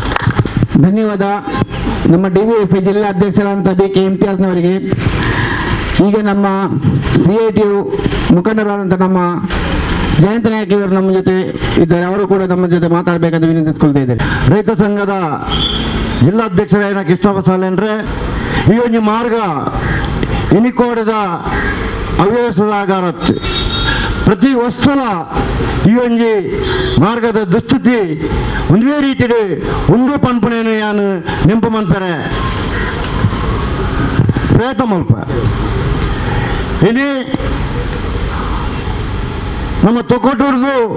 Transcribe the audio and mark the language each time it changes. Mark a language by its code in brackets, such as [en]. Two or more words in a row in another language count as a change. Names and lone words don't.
[kn] ಧನ್ಯವಾದ ನಮ್ಮ ಡಿವೈಎಫ್ಐ ಜಿಲ್ಲಾ ಅಧ್ಯಕ್ಷರಾದಂಥ BK ಇಮ್ತಿಯಾಜ್ನವರಿಗೆ. ಈಗ ನಮ್ಮ CITU ಮುಖಂಡರಾದಂಥ ನಮ್ಮ ಜಯಂತ ನಾಯಕ್ ಇವರು ನಮ್ಮ ಜೊತೆ ಇದ್ದಾರೆ. ಅವರು ಕೂಡ ನಮ್ಮ ಜೊತೆ ಮಾತಾಡಬೇಕಂತ ವಿನಂತಿಸ್ಕೊಳ್ತಾ ಇದ್ದಾರೆ. [tcy] ರೈತ ಸಂಘದ ಜಿಲ್ಲಾಧ್ಯಕ್ಷರಾದ ಕೃಷ್ಣಪ್ಪ ಸಾಲೇಂದ್ರೆ ಈ ಒಂದು ಮಾರ್ಗ ಇನಿಕೋಡದ ಅವ್ಯವಸ್ಥೆದಾಗ ಪ್ರತಿ ವರ್ಷಲ ಈ ಒಂದು ಮಾರ್ಗದ ದುಸ್ಥಿತಿ ಒಂದೇ ರೀತಿ ಒಂದು ಪನ್ಪಣೆಯನ್ನು ಯಾನು ನೆಂಪು ಮನ್ಪರೆ ಪ್ರಯತ್ನ ಮಲ್ಪ ಇನಿ ನಮ್ಮ ತೊಕ್ಕೊಟ್ಟೂರ್ದು